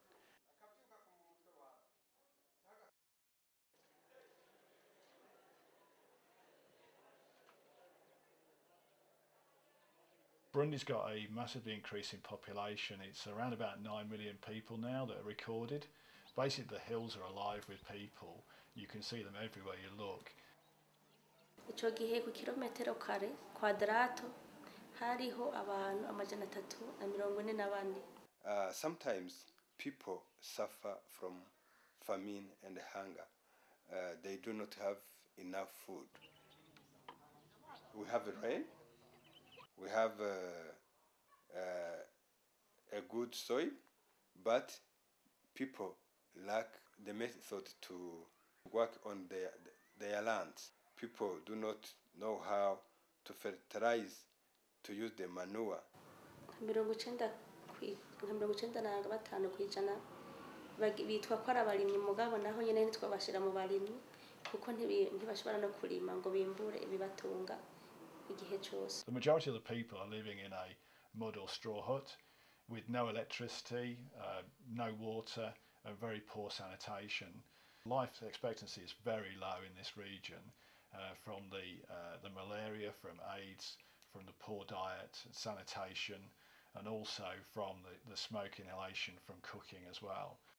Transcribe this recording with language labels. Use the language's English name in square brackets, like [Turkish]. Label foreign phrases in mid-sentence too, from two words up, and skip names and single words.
[English] Burundi's got a massively increasing population. It's around about 9 million people now that are recorded. Basically, the hills are alive with people. You can see them everywhere you look. [Rundi] Ico gihe ku kilometero kare kwadrato hariho abantu 344. [English] Sometimes people suffer from famine and hunger. They do not have enough food. We have rain. We have a good soil, but people lack the method to work on their lands. People do not know how to fertilize, to use the manure. [Rundi] 95% kwijana bitwa ko ari abarimyi mugabo naho nyene ntitwabashira mu barimyi kuko ntibashobora no kurima ngo bimbure ibibatunga igihe cyose. [English] The majority of the people are living in a mud or straw hut with no electricity, no water, and very poor sanitation. Life expectancy is very low in this region from the malaria, from AIDS, from the poor diet, sanitation, and also from the smoke inhalation from cooking as well.